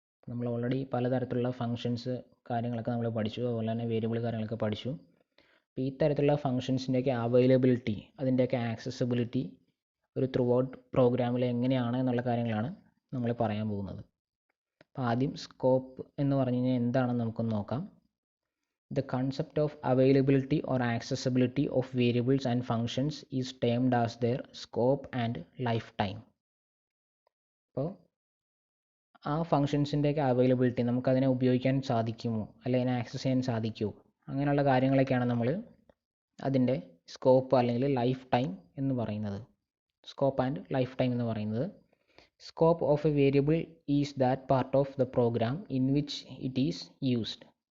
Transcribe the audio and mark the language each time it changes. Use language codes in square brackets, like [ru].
[ml] നമ്മൾ ഓൾറെഡി പലതരത്തിലുള്ള ഫങ്ഷൻസ് കാര്യങ്ങളൊക്കെ നമ്മൾ പഠിച്ചു, അതുപോലെ തന്നെ വേരിയബിൾ കാര്യങ്ങളൊക്കെ പഠിച്ചു. അപ്പോൾ ഈ തരത്തിലുള്ള ഫങ്ഷൻസിൻ്റെയൊക്കെ അവൈലബിലിറ്റി, അതിൻ്റെയൊക്കെ ആക്സസിബിലിറ്റി ഒരു ത്രൂ ഔട്ട് പ്രോഗ്രാമിൽ എങ്ങനെയാണ് എന്നുള്ള കാര്യങ്ങളാണ് നമ്മൾ പറയാൻ പോകുന്നത്. അപ്പോൾ ആദ്യം സ്കോപ്പ് എന്ന് പറഞ്ഞു കഴിഞ്ഞാൽ എന്താണെന്ന് നമുക്കൊന്ന് നോക്കാം. [en] The concept of availability or accessibility of variables and functions is termed as their scope and lifetime. [ml] അപ്പോൾ ആ ഫങ്ഷൻസിൻ്റെയൊക്കെ അവൈലബിലിറ്റി, നമുക്കതിനെ ഉപയോഗിക്കാൻ സാധിക്കുമോ അല്ലെങ്കിൽ അതിനെ ആക്സസ് ചെയ്യാൻ സാധിക്കുമോ, അങ്ങനെയുള്ള കാര്യങ്ങളൊക്കെയാണ് നമ്മൾ അതിൻ്റെ സ്കോപ്പ് അല്ലെങ്കിൽ ലൈഫ് ടൈം എന്ന് പറയുന്നത്. [en] scope and lifetime [ml] എന്ന് പറയുന്നത്, [en] Scope of a variable is that part of the program in which it is used.